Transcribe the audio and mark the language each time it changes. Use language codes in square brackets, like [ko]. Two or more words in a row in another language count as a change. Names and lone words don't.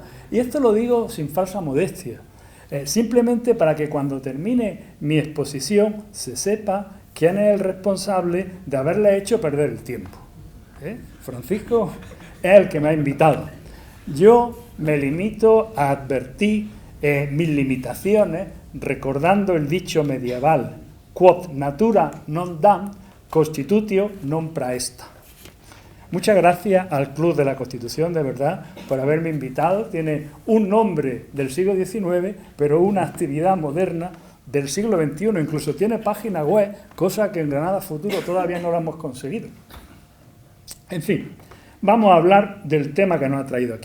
[es] Y esto lo digo sin falsa modestia. Simplemente para que cuando termine mi exposición se sepa quién es el responsable de haberle hecho perder el tiempo. Francisco es el que me ha invitado. Yo me limito a advertir mis limitaciones recordando el dicho medieval [la] quod natura non dam, constitutio non praesta. [es] Muchas gracias al Club de la Constitución, de verdad, por haberme invitado. Tiene un nombre del siglo XIX, pero una actividad moderna del siglo XXI. Incluso tiene página web, cosa que en Granada Futuro todavía no lo hemos conseguido. En fin, vamos a hablar del tema que nos ha traído aquí.